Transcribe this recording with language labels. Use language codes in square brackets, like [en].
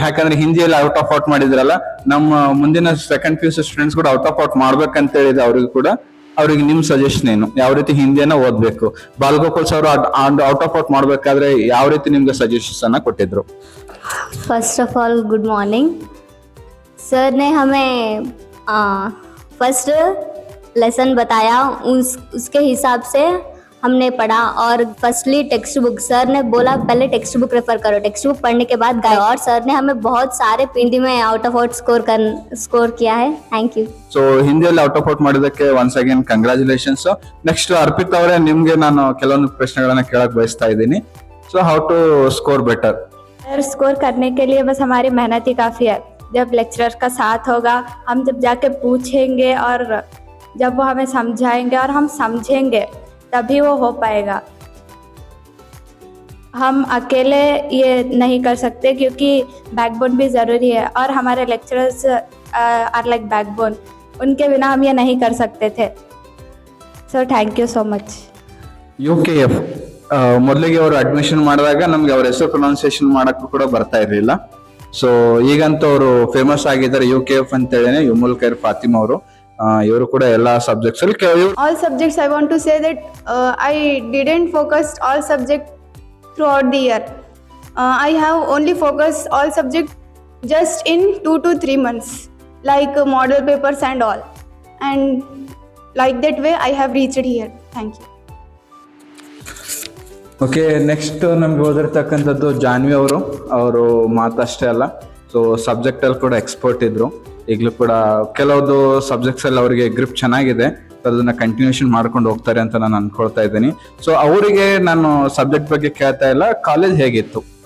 [kn] ಯಾಕಂದ್ರೆ ಹಿಂದಿಯಲ್ಲಿ out of out ಮಾಡಿದ್ರಲ್ಲ, ನಮ್ಮ ಮುಂದಿನ ಸೆಕೆಂಡ್ PUC ಸ್ಟೂಡೆಂಟ್ಸ್ ಕೂಡ ಔಟ್ ಆಫ್ ಔಟ್ ಮಾಡ್ಬೇಕಂತ ಹೇಳಿದ್ರೆ ಅವ್ರಿಗೆ ನಿಮ್ ಸಜೆಷನ್ ಏನು? ಯಾವ ರೀತಿ ಹಿಂದಿಯನ್ನ ಓದ್ಬೇಕು? ಬಾಲಗೋಪಾಲ್ ಸರ್ ಔಟ್ ಆಫ್ ಔಟ್ ಮಾಡ್ಬೇಕಾದ್ರೆ ಯಾವ ರೀತಿ ನಿಮ್ಗೆ ಸಜೆಷನ್ಸ್ ಅನ್ನ ಕೊಟ್ಟಿದ್ರು? [en] First of all good morning. [hi] Sir ने हमें फर्स्ट लेसन बताया, उसके हिसाब से हमने पढ़ा. और फर्स्टली टेक्स्ट बुक, सर ने बोला पहले टेक्स्ट बुक रेफर करो, टेक्स्ट बुक पढ़ने के बाद गाइड. और सर ने हमें बहुत सारे हिंदी में आउट ऑफ आउट स्कोर किया है. [en] Thank you. [kn] ಸೊ ಹಿಂದಿಯಲ್ಲಿ ಔಟ್ ಆಫ್ ಔಟ್ ಮಾಡಿದಕ್ಕೆ [en] Once again congratulations. [kn] Next ARPIT ಅವರೇ, ನಿಮ್ಗೆ ನಾನು ಕೆಲವೊಂದು ಪ್ರಶ್ನೆಗಳನ್ನ ಕೇಳಕ್ ಬಯಸ್ತಾ ಇದ್ದೀನಿ. [en] So how to score better? [hi] Score करने के लिए बस हमारी मेहनत ही काफ़ी है. जब लेक्चरर का साथ होगा, हम जब जाके पूछेंगे और जब वो हमें समझाएंगे और हम समझेंगे तभी वो हो पाएगा. हम अकेले ये नहीं कर सकते क्योंकि बैकबोन भी ज़रूरी है और हमारे [en] Lecturers are like backbone. [hi] उनके बिना हम ये नहीं कर सकते थे. [en] So thank you so much. [kn] UKF ಮೊದಲಿಗೆ ಅವರು ಅಡ್ಮಿಷನ್ ಮಾಡಿದಾಗ ನಮ್ಗೆ ಅವ್ರ ಹೆಸರು ಪ್ರೊನೌನ್ಸಿಯೇಷನ್ ಮಾಡಕ್ಕೂ ಕೂಡ ಬರ್ತಾ ಇರಲಿಲ್ಲ. ಸೊ ಈಗಂತೂ ಅವರು ಫೇಮಸ್ ಆಗಿದ್ದಾರೆ UKF ಅಂತ ಹೇಳಿನೇ, ಯುಮುಲ್ ಖೈರ್ ಫಾತಿಮಾ ಅವರು. ಇವರು ಕೂಡ ಎಲ್ಲಾ ಸಬ್ಜೆಕ್ಟ್ಸ್ ಅಲ್ಲಿ [en] all subjects I want to say that I didn't focus all subjects throughout the year. I have only focused all subjects just in 2 to 3 months, like model papers and all, and like that way I have reached here. Thank you. [kn] Okay, next ನಮ್ಗೆ ಓದಿರ್ತಕ್ಕಂಥದ್ದು ಜಾನ್ವಿ ಅವರು ಮಾತಷ್ಟೇ ಅಲ್ಲ, so subject ಅಲ್ಲಿ ಕೂಡ expert ಇದ್ರು. ಈಗಲೂ ಕೂಡ ಕೆಲವೊಂದು subjects ಅಲ್ಲಿ ಅವರಿಗೆ ಗ್ರಿಪ್ ಚೆನ್ನಾಗಿದೆ, ಅದನ್ನ ಕಂಟಿನ್ಯೂಷನ್ ಮಾಡ್ಕೊಂಡು ಹೋಗ್ತಾರೆ ಅಂತ ನಾನು ಅನ್ಕೊಳ್ತಾ ಇದ್ದೀನಿ. ಸೊ ಅವರಿಗೆ ನಾನು ಸಬ್ಜೆಕ್ಟ್ ಬಗ್ಗೆ ಕೇಳ್ತಾ ಇಲ್ಲ, ಕಾಲೇಜ್ ಹೇಗಿತ್ತು.